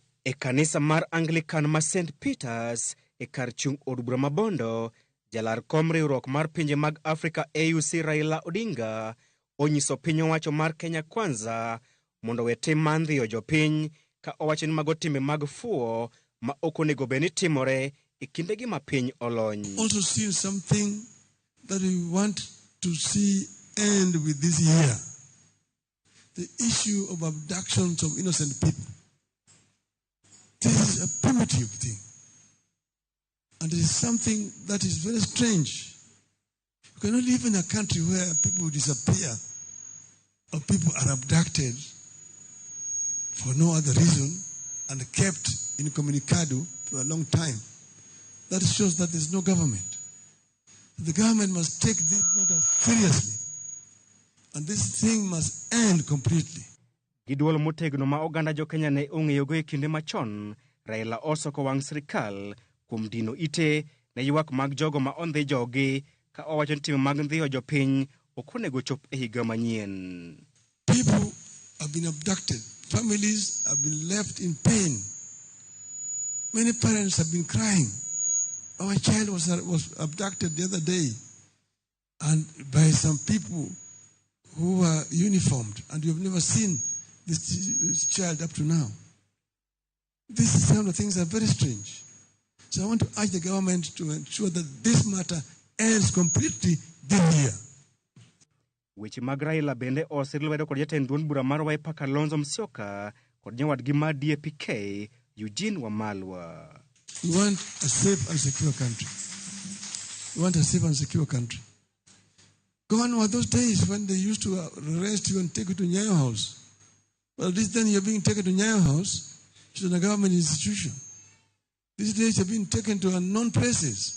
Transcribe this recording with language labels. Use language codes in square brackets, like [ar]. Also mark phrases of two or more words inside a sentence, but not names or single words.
[luo] E kanisa mar Anglican ma St. Peters e kar chung' od bura ma Bondo, jalar kom riwruok mar pinje mag Afrika AUC Raila Odinga onyiso piny owacho mar Kenya Kwanza mondo we tim mar ndhiyo jopiny, ka owacho ni mago timbe mag fuwo ma ok onego bed ni timore e kindegi ma piny olony. [en] Also seen something that we want to see end with this year. The issue of abductions of innocent people. This is a primitive thing. And it is something that is very strange. You cannot live in a country where people disappear or people are abducted for no other reason and kept incommunicado for a long time. That shows that there's no government. The government must take this matter seriously. And this thing must end completely. [luo] Giduol motegno ma oganda jo Kenya ne ong'eyogo e kinde machon, Raila osoko wang' sirikal kuom dino ite ne ywak mag jogo ma ondhi jogi, ka owacho ni tim mag ndhiyo jopiny ok onego chop e higa manyien. [en] People have been abducted. Families have been left in pain. Many parents have been crying. Our child was abducted the other day, and by some people who were uniformed, and we have never seen this child up to now. These kind of things are very strange. So I want to urge the government to ensure that this matter ends completely this year. [luo] Weche mag Raila bende oselwedo kod jatend duond bura mar Wiper Kalonzo Musyoka kod nyawadgi mar DAP-K Eugene Wamalwa. [en] We want a safe and secure country. We want a safe and secure country. Gone were those days when they used to arrest you and take you to Nyayo House. Well, this then you're being taken to Nyayo House, which is a government institution. These days you're being taken to unknown places.